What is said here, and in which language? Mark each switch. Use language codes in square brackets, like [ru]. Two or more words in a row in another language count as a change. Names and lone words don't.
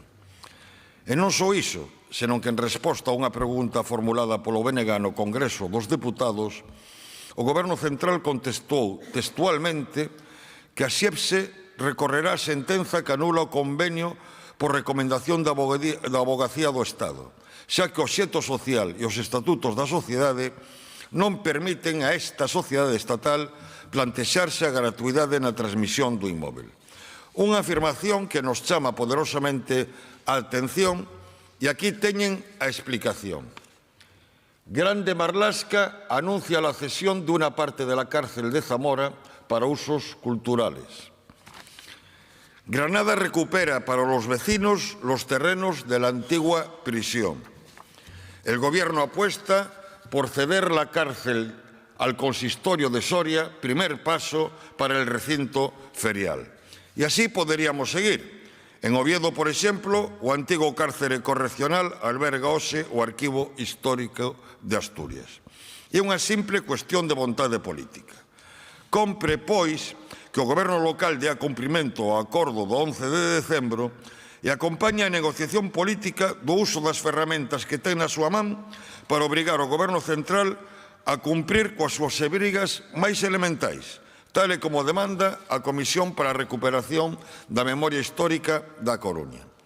[gl] E non só iso, senón que en resposta a unha pregunta formulada polo BNG no Congreso dos Deputados, o Goberno Central contestou textualmente que a XEPSE recorrerá a sentenza que anula o convenio por recomendación da Avogacía do Estado, xa que o obxecto social e os estatutos da sociedade non permiten a esta sociedade estatal plantexarse a gratuidade na transmisión do inmóvel. Unha afirmación que nos chama poderosamente a atención e aquí teñen a explicación. [es] Grande Marlasca anuncia la cesión de una parte de la cárcel de Zamora para usos culturales. Granada recupera para los vecinos los terrenos de la antigua prisión. El Gobierno apuesta por ceder la cárcel al consistorio de Soria, primer paso para el recinto ferial. Y así podríamos seguir. [gl] En Oviedo, por exemplo, o antigo cárcere correccional alberga hoxe o Arquivo Histórico de Asturias. É unha simple cuestión de vontade política. Compre, pois, que o Goberno local dea cumprimento ao acordo do 11 de decembro e acompaña a negociación política do uso das ferramentas que ten na súa man para obrigar o Goberno central a cumprir coas súas obrigas máis elementais, tal e como demanda a Comisión para a Recuperación da Memoria Histórica da Coruña.